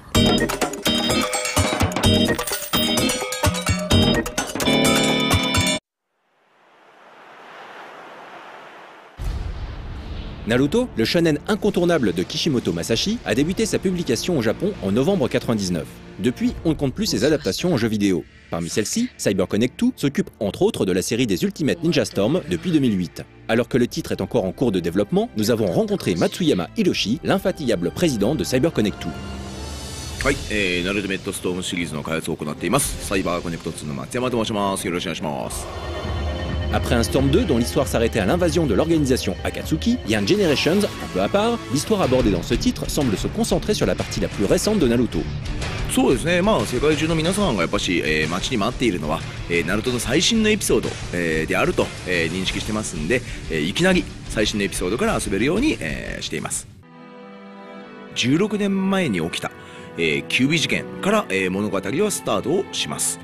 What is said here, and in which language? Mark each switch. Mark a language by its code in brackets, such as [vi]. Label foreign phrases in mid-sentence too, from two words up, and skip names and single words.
[fr] Naruto, le shonen incontournable de Kishimoto Masashi, a débuté sa publication au Japon en novembre 1999. Depuis, on ne compte plus ses adaptations en jeux vidéo. Parmi celles-ci, CyberConnect 2 s'occupe entre autres de la série des Ultimate Ninja Storm depuis 2008. Alors que le titre est encore en cours de développement, nous avons rencontré Matsuyama Hiroshi, l'infatigable président de CyberConnect 2. [ja] はい、ナルトメットストームシリーズの開発を行っています。サイバーコネクト2の松山と申します。よろしくお願いします。 [fr] Après un Storm 2 dont l'histoire s'arrêtait à l'invasion de l'organisation Akatsuki, Young Generations, un peu à part, l'histoire abordée dans ce titre semble se concentrer sur la partie la plus récente de Naruto. [ja] そうですね、まあ世界中の皆さんがやっぱし、待ちに待っているのは、ナルトの最新のエピソード、であると、認識してますんで、いきなり最新のエピソードから遊べるように、しています。16年前に起きた、キュービ事件から、物語はスタートをします。